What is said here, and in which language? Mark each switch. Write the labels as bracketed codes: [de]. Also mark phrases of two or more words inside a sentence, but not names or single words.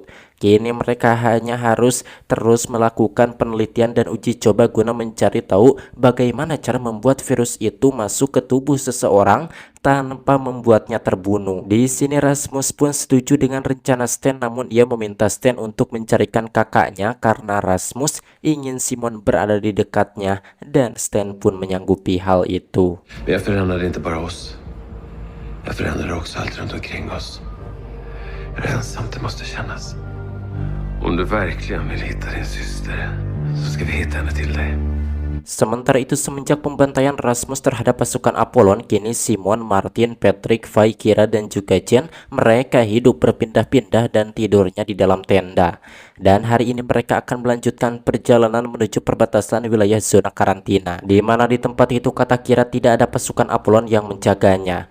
[id] Kini mereka hanya harus terus melakukan penelitian dan uji coba guna mencari tahu bagaimana cara membuat virus itu masuk ke tubuh seseorang tanpa membuatnya terbunuh. Di sini Rasmus pun setuju dengan rencana Stan, namun ia meminta Stan untuk mencarikan kakaknya karena Rasmus ingin Simon berada di dekatnya, dan Stan pun menyanggupi hal itu. [sv] Jag förändrade inte bara oss. Jag förändrade också allt runt omkring oss. Hur ensamt det måste kännas. Om du verkligen vill hitta din syster, så ska vi hitta henne till dig. [id] Sementara itu, semenjak pembantaian Rasmus terhadap pasukan Apollon, kini Simon, Martin, Patrick, Fai, Kira, dan juga Jen, mereka hidup berpindah-pindah dan tidurnya di dalam tenda. Dan hari ini mereka akan melanjutkan perjalanan menuju perbatasan wilayah zona karantina, di mana di tempat itu kata Kira tidak ada pasukan Apollon yang menjaganya.